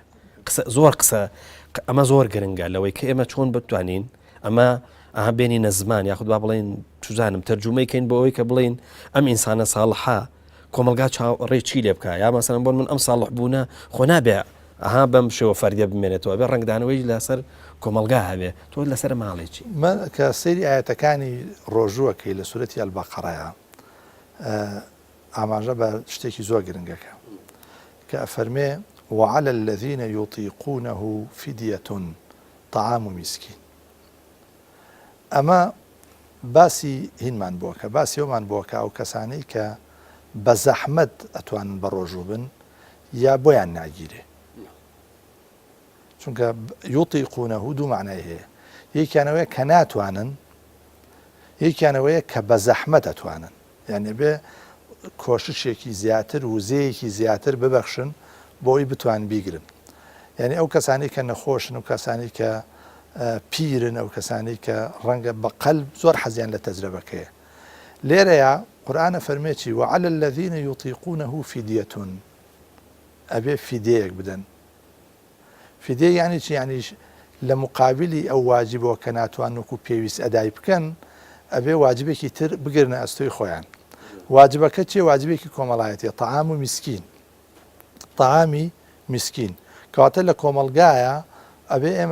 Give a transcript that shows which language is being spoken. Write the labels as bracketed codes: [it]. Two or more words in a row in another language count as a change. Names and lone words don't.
[ckb] زۆر قسە ئەمە زۆر گرنگە لەوەی کە ئێمە چۆن بتوانین ئەمە بێنینە زمان، یاخود با بڵێن توزانم تەرجمەیکەین بۆ ئەوەی کە بڵێن ئەم ئینسانە ساڵحە کۆمەلگا ڕێ چی لێ بکە، یا مەسەڵەن بۆ من ئەم ساڵح بوونە خۆ نابێ بەم شێوە فەردیە بمێنێتەوە، بێ ڕنگدانەوەی لەسەر کۆمەلگا هەبێ. تۆ لەسەر ماڵێکی من کە سەیری ئاەتەکانی ڕۆژووەکەی لە سوورەتی ئەلبەقەرەیە ئاماژە بە شتێکی زۆر گرنگەکە کە ئەفەرمێ [ar] وعلى الذين يطيقونه فدية طعام مسكين. [ckb] ئەمە باسی هینمان بووە کە باسی ئەومان بووە کە ئەو کەسانەی کە بە زەحمەت ئەتوانن بە ڕۆژوو بن یا بۆیان ناگیرێ چونکە یوتیقونەهو دوو معنای هەیە یەکیانەوەیە کە ناتوانن یەکیانەوەیە کە بە زەحمەت ئەتوانن یعنی بێ کۆششێکی زیاتر وزەیەکی زیاتر ببەخشن بۆی بتوان بیگرن یعنی ئەو کەسانی کە نەخۆشن و کەسانی کە پیرن ئەو کەسانی کە ڕەنگە بە قەلب زۆر حەزیان لە تەجربەکەیە لێرەیە قورئانە فەرمێکی [ar] وعلى الذين يطيقونه فدية [ckb] ئەبێ فیدەیەک بدەن فیدێ یعنی چی یعنی لە مقابلی ئەو واجبەوە کە ناتوان وەکو پێویست ئەدای بکەن ئەبێ واجبێکی تر بگرنە ئەستۆی خۆیان واجبەکە چیە واجبێکی کۆمەڵایەتیە تەعام و میسکین تەعامی میسکین کەواتە لە کۆمەڵگایە ئەبێ ئێمە